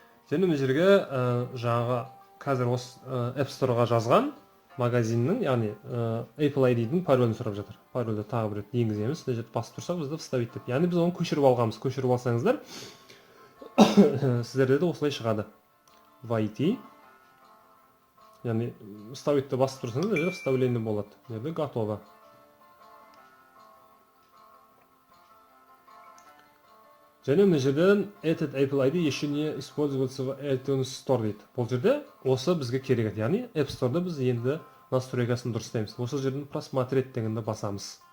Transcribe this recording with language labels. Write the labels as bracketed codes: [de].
[kk] Және мына жерге жаңағы қазір осы App Store-ға жазған магазиннің, яғни Apple ID-дің паролін сұрап жатыр. Парольді тағы бір рет енгіземіз. Мына жерде басып тұрсақ, бізді вставить деп. Яғни біз оны көшіріп алғанбыз. Көшіріп алсаңыздар, сіздерде де осылай шығады. YT. Яғни вставить-ті басып тұрсаңыз, мына жерде вставление болады. Мына жерде готово. Және мына жерден [ru] этот Apple ID еще не используется в iTunes Store [kk] дейді. Бұл жерде осы бізге керек еді. Яғни App Store-да біз енді настройкасын дұрыстаймыз. Осы жерден [ru] просмотреть [kk] дегенді басамыз.